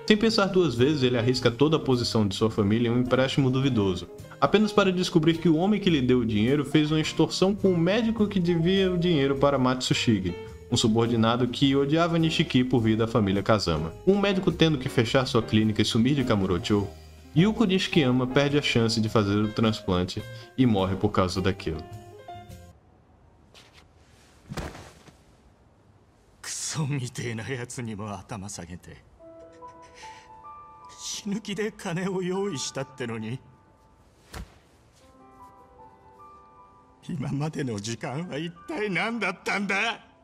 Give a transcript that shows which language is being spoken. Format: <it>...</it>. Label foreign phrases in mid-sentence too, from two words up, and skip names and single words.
<pt>Sem pensar 2 vezes, ele arrisca toda a posição de sua família em um empréstimo duvidoso, apenas para descobrir que o homem que lhe deu o dinheiro fez uma extorsão com o médico que devia o dinheiro para Matsushige, um subordinado que odiava Nishiki por vir da família Kazama. Com o médico tendo que fechar sua clínica e sumir de Kamurocho, Yuko Nishikiyama perde a chance de fazer o transplante e morre por causa daquilo.</pt> <ja>クソみてえなやつにも頭下げて死ぬ気で金を用意したってのに、今までの時間は一体何だったんだ。</ja>